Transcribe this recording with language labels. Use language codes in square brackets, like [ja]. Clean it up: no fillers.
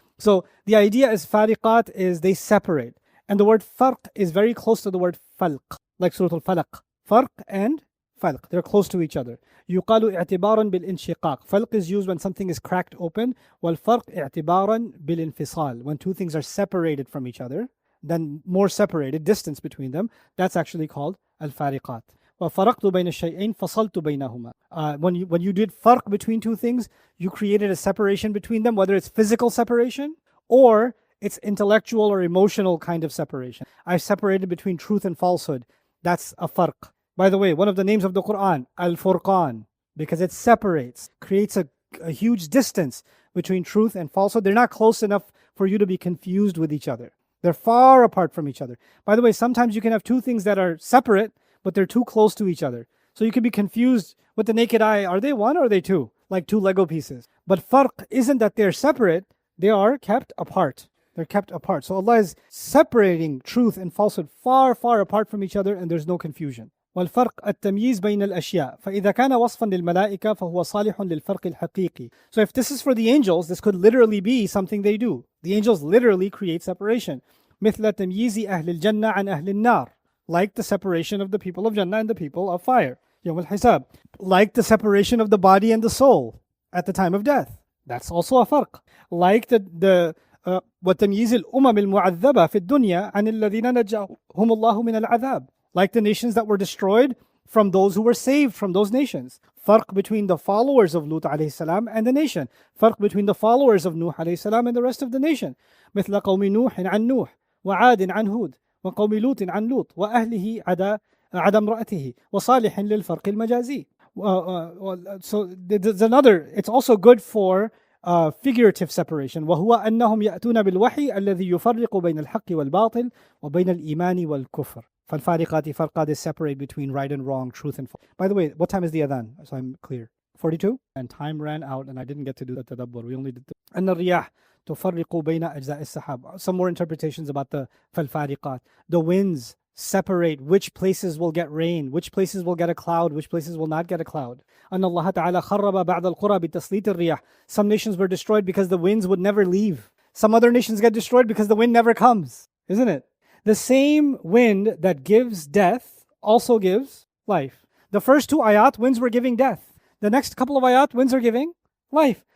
[en] So the idea is fariqat is they separate. And the word farq is very close to the word falq, like Surah Al-Falaq. Farq and falq, they're close to each other. [ar] يُقَالُ اعتبارا بالانشقاق. [en] Falq is used when something is cracked open. [ar] وَالْفَرْق اعتبارا بالانفصال. [en] When two things are separated from each other, then more separated, distance between them, that's actually called al-fariqat. [ar] وَفَرَقْتُ بَيْنَ الشَّيْئَيْنِ فَصَلْتُ بَيْنَهُمَا. [en] When you did farq between two things, you created a separation between them, whether it's physical separation or it's intellectual or emotional kind of separation. I've separated between truth and falsehood. That's a farq. By the way, one of the names of the Quran, Al-Furqan, because it separates, creates a huge distance between truth and falsehood. They're not close enough for you to be confused with each other. They're far apart from each other. By the way, sometimes you can have two things that are separate, but they're too close to each other. So you can be confused with the naked eye. Are they one or are they two? Like two Lego pieces. But farq isn't that they're separate. They are kept apart. They're kept apart. So Allah is separating truth and falsehood far, far apart from each other, and there's no confusion. [ar] والفرق التمييز بين الأشياء فإذا كان وصفا للملائكة فهو صالح للفرق الحقيقي. [en] So if this is for the angels, this could literally be something they do. The angels literally create separation. [ar] مثل تمييز أهل الجنة عن أهل النار. [en] Like the separation of the people of Jannah and the people of fire. [ar] يوم الحساب. [en] Like the separation of the body and the soul at the time of death. That's also a farq. [ar] Like وتمييز الأمم المعذبة في الدنيا عن الذين نجاهم الله من العذاب. [en] Like the nations that were destroyed from those who were saved from those nations. Farq between the followers of Lut alayhi salam and the nation. Farq between the followers of Nuh alayhi salam and the rest of the nation. [ar] مثل قوم نوح عن نوح وعاد عن هود وقوم لوط عن لوط وأهله عدا امرأته وصالح للفرق المجازي. [en] So there's another, it's also good for figurative separation. [ar] وهو أنهم يأتون بالوحي الذي يفرق بين الحق والباطل وبين الإيمان والكفر. فالفارقات فرقا, [en] they separate between right and wrong, truth and false. By the way, what time is the adhan? So I'm clear. 42? And time ran out and I didn't get to do the tadabbur. We only did [ar] أن الرياح تفرق بين أجزاء السحاب. [en] Some more interpretations about the فالفارقات. The winds separate which places will get rain, which places will get a cloud, which places will not get a cloud. [ar] أن الله تعالى خرب بعض القرى بتسليط الرياح. [en] Some nations were destroyed because the winds would never leave. Some other nations get destroyed because the wind never comes. Isn't it? The same wind that gives death also gives life. The first two ayat, winds were giving death. The next couple of ayat, winds are giving life.